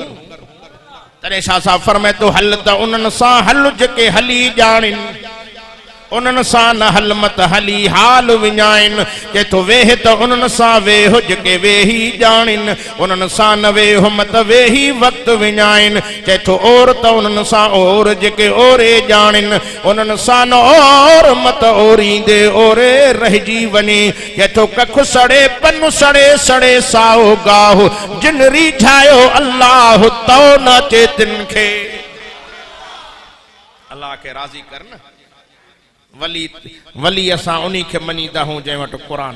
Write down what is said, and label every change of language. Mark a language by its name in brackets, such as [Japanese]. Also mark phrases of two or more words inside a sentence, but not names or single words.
[Sindhi] तॾहिं शाह साहब फरमाए थो, हल त उन्हनि सां हल जेके हली ॼाणनि, उन्हनि सां न हल मत हली हाल विञाइनि। के तो वेह त उन्हनि सां वेहो जेके वेही ॼाणनि, उन्हनि सां न वेहो मत वेही वक़्तु विञाइनि। चए थो ओर त उन्हनि सां ओर जेके ओरे ॼाणनि, उन्हनि सां न ओर मत ओरींदे ओरे रहिजी वञे। चए थो कख सड़े पन सड़े सड़े साओ गाहो, जिन रीझायो अल्लाह तो न चेतिन खे। अल्लाह के राज़ी कर न। वली असां उन्हीं खे मञीदा हूं जंहिं वटि क़ुर आहे।